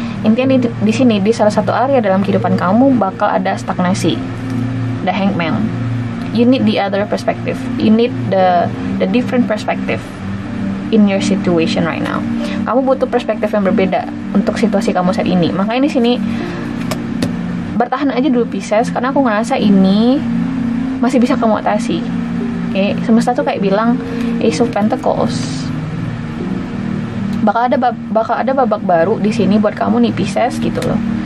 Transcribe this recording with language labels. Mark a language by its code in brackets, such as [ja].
[id] Intinya di sini di salah satu area dalam kehidupan kamu bakal ada stagnasi. [en] The Hangman. You need the other perspective. You need the different perspective in your situation right now. [id] Kamu butuh perspektif yang berbeda untuk situasi kamu saat ini. Makanya di sini bertahan aja dulu Pisces, karena aku ngerasa ini masih bisa kamu atasi. Oke, semesta tuh kayak bilang Ace of Pentacles. Bakal ada babak baru di sini buat kamu nih Pisces gitu loh.